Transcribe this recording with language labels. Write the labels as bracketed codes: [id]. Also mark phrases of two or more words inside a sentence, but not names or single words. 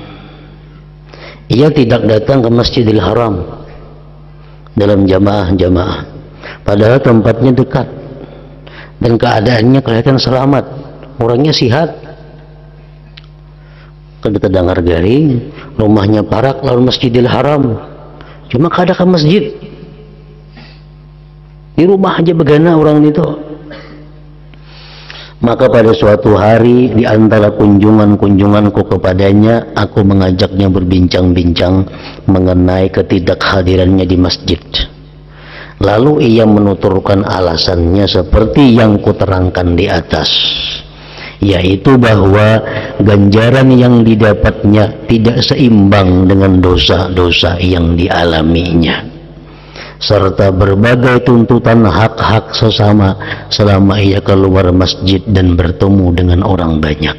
[id] Ia tidak datang ke Masjidil Haram dalam jamaah-jamaah, padahal tempatnya dekat dan keadaannya kelihatan selamat, orangnya sihat. [bjn] Kada terdengar garing, rumahnya parak lalu Masjidil Haram, cuma kada ke masjid. Di rumah aja begana orang itu. [id] Maka pada suatu hari di antara kunjunganku kepadanya, aku mengajaknya berbincang-bincang mengenai ketidakhadirannya di masjid. Lalu ia menuturkan alasannya seperti yang kuterangkan di atas, yaitu bahwa ganjaran yang didapatnya tidak seimbang dengan dosa-dosa yang dialaminya, serta berbagai tuntutan hak-hak sesama selama ia keluar masjid dan bertemu dengan orang banyak.